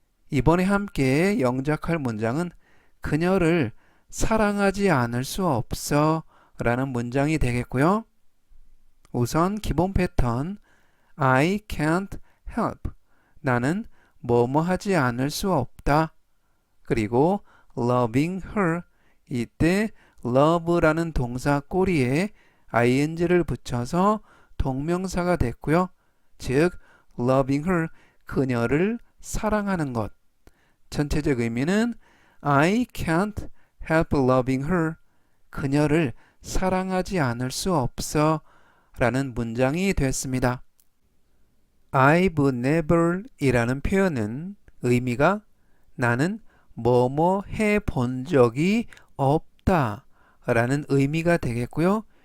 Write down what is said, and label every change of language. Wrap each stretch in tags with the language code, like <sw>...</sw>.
<ko>이번에 함께 영작할 문장은 그녀를 사랑하지 않을 수 없어 라는 문장이 되겠고요. 우선 기본 패턴</ko> <en>I can't help.</en> <ko>나는 뭐뭐 하지 않을 수 없다. 그리고</ko> <en>loving her.</en> <ko>이때 love라는 동사 꼬리에 ing를 붙여서 동명사가 됐고요. 즉</ko> <en>loving her,</en> <ko>그녀를 사랑하는 것. 전체적 의미는</ko> <en>I can't help loving her.</en> <ko>그녀를 사랑하지 않을 수 없어 라는 문장이 됐습니다.</ko> <en>I've never</en> <ko>이라는 표현은 의미가 나는 뭐뭐 해본 적이 없다 라는 의미가 되겠고요.</ko>